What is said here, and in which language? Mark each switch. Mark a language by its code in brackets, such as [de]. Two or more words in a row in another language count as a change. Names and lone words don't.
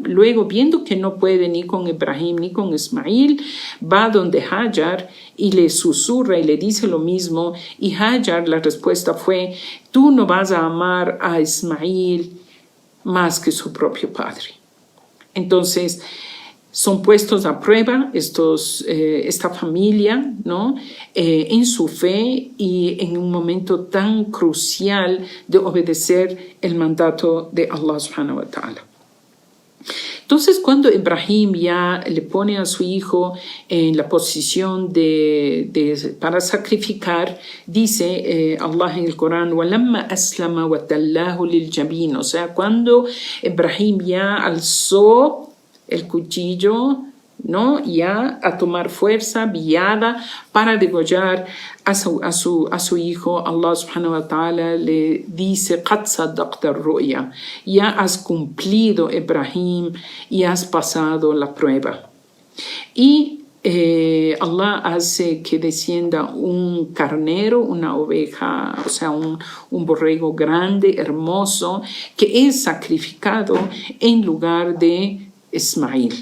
[es] Luego, viendo que no puede ni con Ibrahim ni con Ismael, va donde Hajar y le susurra y le dice lo mismo, y Hajar, la respuesta fue, tú no vas a amar a Ismael más que su propio padre. Entonces, son puestos a prueba esta familia, ¿no? En su fe y en un momento tan crucial de obedecer el mandato de Allah [ar] سبحانه وتعالى. [es] Entonces, cuando Ibrahim ya le pone a su hijo en la posición para sacrificar, dice Allah en el Corán, [ar] وَلَمَّا أَسْلَمَ وَتَلَّهُ لِلْجَبِينِ, [es] o sea, cuando Ibrahim ya alzó el cuchillo, ¿no? Ya a tomar fuerza, viada, para degollar a su hijo, Allah [ar] سبحانه وتعالى [es] le dice, [ar] قَدْ صَدَّقْتَ الرُّؤْيَا, [es] ya has cumplido, Ibrahim, y has pasado la prueba. Y Allah hace que descienda un carnero, una oveja, o sea, un borrego grande, hermoso, que es sacrificado en lugar de Ismael.